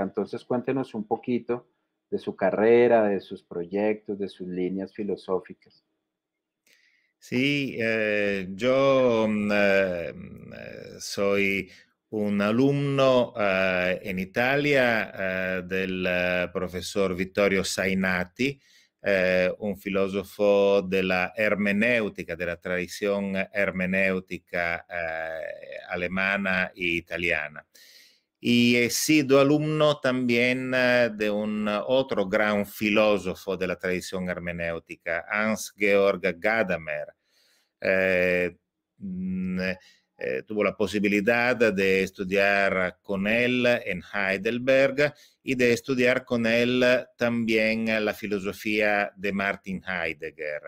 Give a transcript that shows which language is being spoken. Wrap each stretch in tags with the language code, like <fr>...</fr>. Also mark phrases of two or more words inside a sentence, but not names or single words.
<es>Entonces, cuéntenos un poquito de su carrera, de sus proyectos, de sus líneas filosóficas. Sí, yo soy un alumno en Italia del profesor</es> <it>Vittorio Sainati, un filosofo della ermeneutica, della tradizione ermeneutica alemana e italiana.</it> <es>Y he sido alumno también de un otro gran filósofo de la tradición hermenéutica, Hans-Georg Gadamer. Tuvo la posibilidad de estudiar con él en Heidelberg y de estudiar con él también la filosofía de Martin Heidegger.</es>